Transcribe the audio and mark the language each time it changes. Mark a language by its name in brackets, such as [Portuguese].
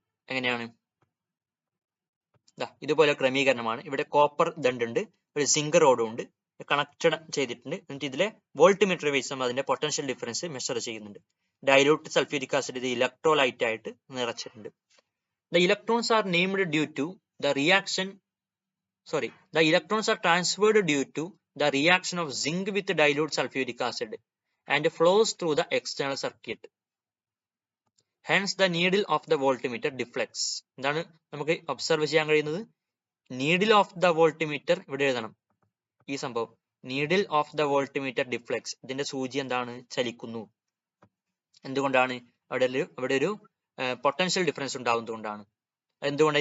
[Malayalam] എങ്ങനെയാണ്? ഇതുപോലെ ക്രമീകരണമാണ്. ഇവിടെ കോപ്പർ ദണ്ടുണ്ട്, ഒരു സിങ്ക് റോഡും ഉണ്ട്, കണക്റ്റഡ് ചെയ്തിട്ടുണ്ട്. എന്നിട്ട് ഇതിലെ വോൾട്ട് മീറ്റർ ഉപയോഗിച്ച് നമ്മൾ അതിന്റെ പൊട്ടൻഷ്യൽ ഡിഫറൻസ് മെഷർ ചെയ്യുന്നുണ്ട്. ഡൈല്യൂട്ട് സൾഫ്യൂരിക് ആസിഡ് ഇത് ഇലക്ട്രോലൈറ്റ് ആയിട്ട് നിറച്ചിട്ടുണ്ട്. [English] The electrons are named due to the reaction. The electrons are transferred due to the reaction of zinc with dilute sulfuric acid and flows through the external circuit. Hence the needle of the voltmeter deflects. [Malayalam] എന്താണ് നമുക്ക് observe ചെയ്യാൻ കഴിയുന്നത്? [English] needle of the voltmeter [Malayalam] ഇവിടെ എഴുതണം. ഈ സംഭവം [English] needle of the voltmeter deflects, [Malayalam] ഇതിന്റെ സൂചി എന്താണ്? ചലിക്കുന്നു. എന്തുകൊണ്ടാണ്? അവിടെ ഒരു പൊട്ടൻഷ്യൽ ഡിഫറൻസ് ഉണ്ടാകുന്നതുകൊണ്ടാണ്. എന്തുകൊണ്ട്?